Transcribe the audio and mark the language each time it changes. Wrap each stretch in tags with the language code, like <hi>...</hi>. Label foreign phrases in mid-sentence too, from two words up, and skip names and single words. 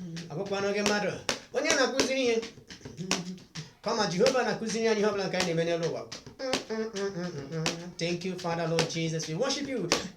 <ig>Ọ bụkwanụ gị mmadụ, onye na-akụziri ihe. Kama Jehova na-akụziri anyị ihe ọbụla nke anyị na-eme n'elu ụwa.</ig> <en>Thank you, Father, Lord Jesus. We worship you.</en>